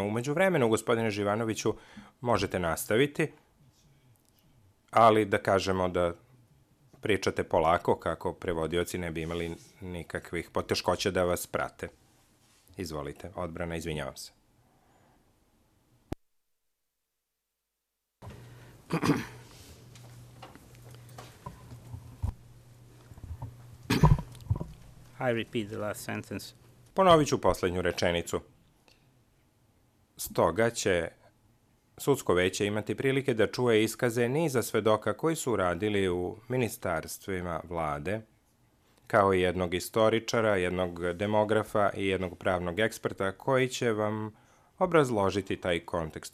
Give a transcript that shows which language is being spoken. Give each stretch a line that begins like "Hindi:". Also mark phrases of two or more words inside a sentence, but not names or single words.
Serbian: U međuvremenu, gospodine Živanoviću, možete nastaviti, ali da kažemo da pričate polako kako prevodioci ne bi imali nikakvih poteškoća da vas prate. Izvolite, odbrana, izvinjavam se.
English: I repeat the last sentence.
Serbian: Ponovit ću poslednju rečenicu. Stoga će sudsko veće imati prilike da čuje iskaze niza svedoka koji su radili u ministarstvima vlade, kao i jednog istoričara, jednog demografa i jednog pravnog eksperta koji će vam obrazložiti taj kontekst.